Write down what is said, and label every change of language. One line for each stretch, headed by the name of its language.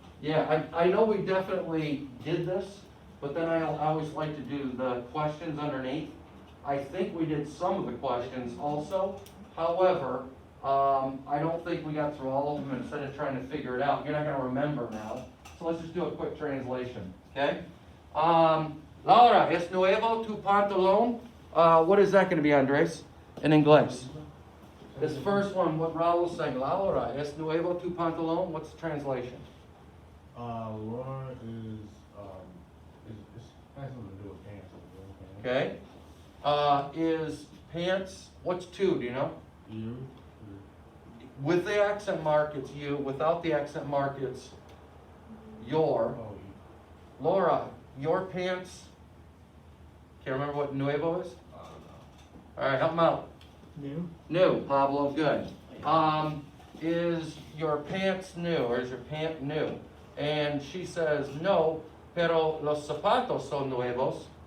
English: Yeah, I know we definitely did this, but then I always like to do the questions underneath. I think we did some of the questions also. However, I don't think we got through all of them. Instead of trying to figure it out, you're not gonna remember now. So let's just do a quick translation, okay?
Spanish: Laura, es nuevo tu pantalón?
English: What is that gonna be, Andres, in English? This first one, what Raul's saying, Laura,
Spanish: es nuevo tu pantalón?
English: What's the translation? Laura is, it has something to do with pants. Okay? Okay. Is pants, what's two, do you know? You? With the accent mark, it's you. Without the accent mark, it's your. Oh, Laura, your pants, can't remember what nuevo is? All right, help him out. New? New, Pablo, good. Is your pants new, or is your pant new? And she says,
Spanish: no, pero los zapatos son nuevos.